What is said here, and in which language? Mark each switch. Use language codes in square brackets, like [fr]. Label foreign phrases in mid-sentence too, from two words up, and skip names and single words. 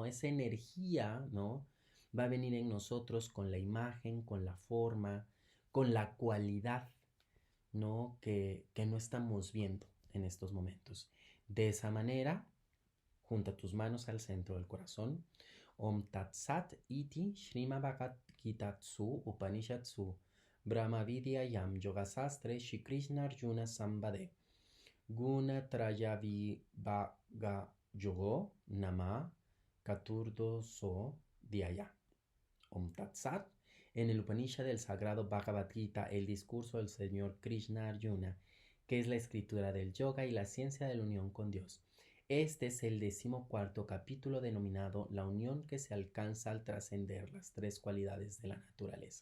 [es] Esa energía, ¿no? Va a venir en nosotros con la imagen, con la forma, con la cualidad, ¿no? Que no estamos viendo en estos momentos. De esa manera, junta tus manos al centro del corazón. [sa] ॐ तत् सत् इति श्रीमद् भगवद् गीतासु उपनिषत्सु ब्रह्म विद्या यां योगशास्त्रे श्री कृष्ण अर्जुन संवादे गुण त्रय विभाग योगो नाम चतुर्दशो ऽ ध्यायः. ॐ तत् सत्. [es] En el Upanishad del Sagrado Bhagavad Gita, el discurso del Señor Krishna Arjuna, que es la escritura del yoga y la ciencia de la unión con Dios. Este es el 14º capítulo denominado La unión que se alcanza al trascender las tres cualidades de la naturaleza.